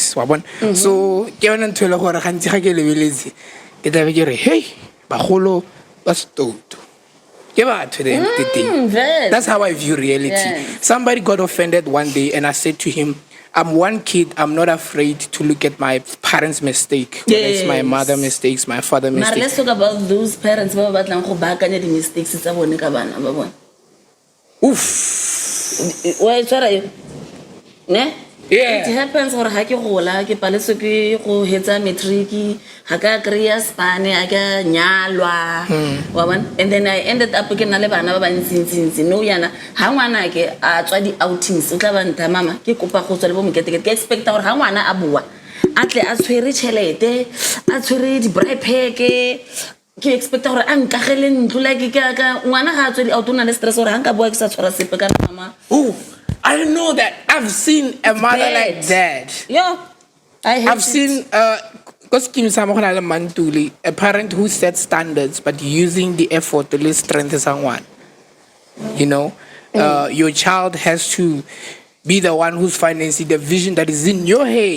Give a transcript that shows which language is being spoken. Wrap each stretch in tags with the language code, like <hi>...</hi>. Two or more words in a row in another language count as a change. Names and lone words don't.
<en>So, hey, baholo was told. That's how I view reality. Yes. Somebody got offended one day, and I said to him, I'm one kid, I'm not afraid to look at my parents' mistake. Whether it's my mother's mistakes, my father's Mara, mistakes. let's talk about those parents</en> <tn>ba batlang go baakanya di mistakes tsa bone ka bana ba bone.</tn> <en>Oof.</en> <tn>Wa itshwara yo ne</tn> <en>Yeah.</en> <tn>it happens gore ha ke gola ke paletswe ke go hetsa matric ha ka kry-a spane ha ka nyalwa wa bona</tn> <en>and then I ended up</en> <tn>ke na le bana ba bantsintsi no yana ha ngwana ke a tswa di outings o tla ba nta mama ke kopa go tswa le bo mokete ke expecta gore ha ngwana a bua a tle a tshwere chelete a tshwere di bribe pack ke expecta gore a nkagele ntlo like ka ngwana ga a tswa di out o na le stress gore ha nka bua ke sa tshwara sepe ka mama.</tn> <en>Ooh. I don't know that. I've seen a mother like that. Yeah, I've seen a parent who sets standards but using the effort to strengthen someone. You know, your child has to be the one who's financing the vision that is in your head.</en>